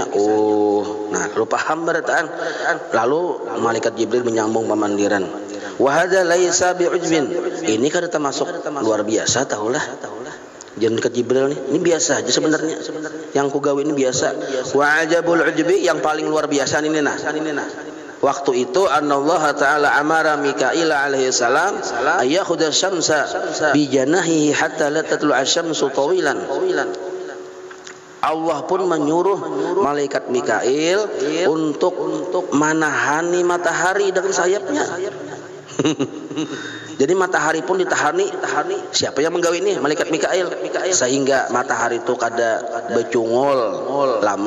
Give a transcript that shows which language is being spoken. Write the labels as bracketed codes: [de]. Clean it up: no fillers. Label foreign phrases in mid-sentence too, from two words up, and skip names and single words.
[bjn] Oh, nah lu paham berataan. Lalu malaikat Jibril menyambung pemandiran. [ar] وهذا ليس بعجب. [bjn] Ini kan termasuk luar biasa, tahulah. Jangan dekat Jibril nih, ini biasa aja sebenarnya. Yang ku gawe ini biasa. [ar] وأعجب العجب, [bjn] yang paling luar biasa ini nah. Waktu itu [ar] Allah Ta'ala أمر ميكائيل عليه السلام أن يأخذ الشمس بجناحيه حتى لا تطلع الشمس طويلا. [bjn] Allah pun menyuruh malaikat Mikail untuk menahani matahari dengan sayapnya. Jadi matahari pun ditahani. Siapa yang menggawe ini? Malaikat Mikail. Sehingga matahari itu kada becungol lama.